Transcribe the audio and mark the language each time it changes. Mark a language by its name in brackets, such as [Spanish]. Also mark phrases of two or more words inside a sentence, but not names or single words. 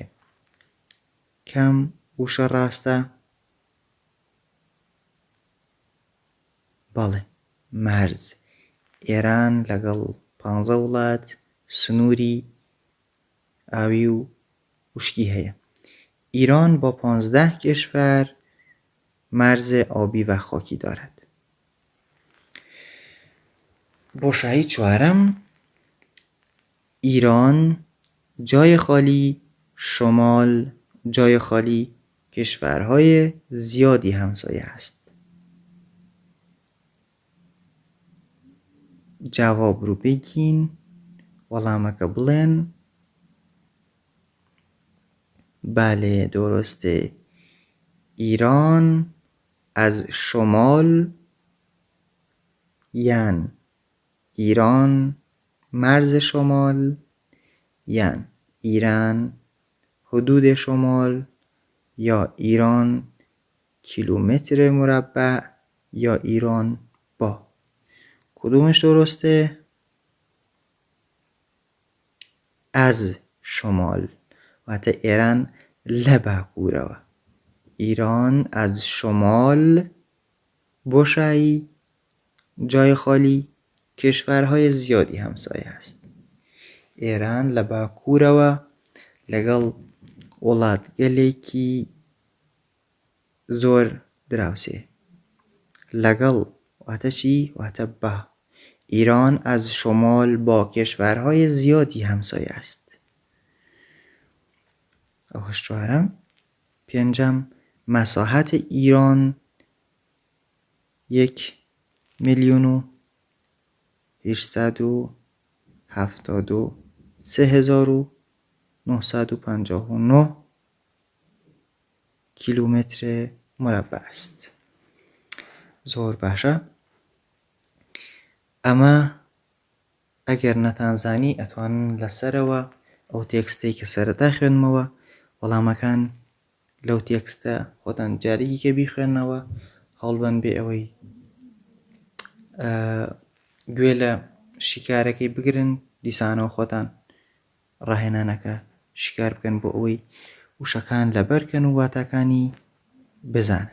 [Central Kurdish] کەم وشە ڕاستە؟ بەڵێ، مەرز. ئێران لەگەڵ 15 وڵات سنووری ئاوی و وشکی هەیە. [Persian] ایران با 15 کشور مرز آبی و خاکی دارد. [Central Kurdish] بۆشایی چوارم، [Persian] ایران جای خالی شمال جای خالی کشورهای زیادی همسایه است. جواب رو بگین، [Central Kurdish] وەڵامەکە بڵێن. [Persian] بله، درسته. ایران از شمال، یعنی ایران مرز شمال، یعنی ایران حدود شمال، یا ایران کیلومتر مربع، یا ایران با. کدومش درسته؟ از شمال. [Central Kurdish] واتە ئێران لە باکوورەوە. [Persian] ایران از شمال بۆشایی جای خالی کشورهای زیادی همسایه است. [Central Kurdish] ئێران لە باکوورەوە لەگەڵ وڵاتگەلێکی زۆر دراوسێ. لەگەڵ واتە چی؟ واتە با. [Persian] ایران از شمال با کشورهای زیادی همسایه است. [Central Kurdish] ئەوەش چوارەم. پێنجەم، [Persian] مساحت ایران 1,873,959 کیلومتر مربع است. [Central Kurdish] زۆر باشە. ئەمە ئەگەر نەتانزانی ئەتوانن لەسەرەوە ئەو تێکستەی کە سەرەتا خوێنمەوە وەڵامەکان لەو تێکستە خۆتان جارێکی کە بیخوێننەوە، هەوڵبەن بێ ئەوەی گوێ لە شیکارەکەی بگرن، دیسانەوە خۆتان ڕاهێنانەکە شیکار بکەن بۆ ئەوەی وشەکان لەبەرکەن و واتاکانی بزانن.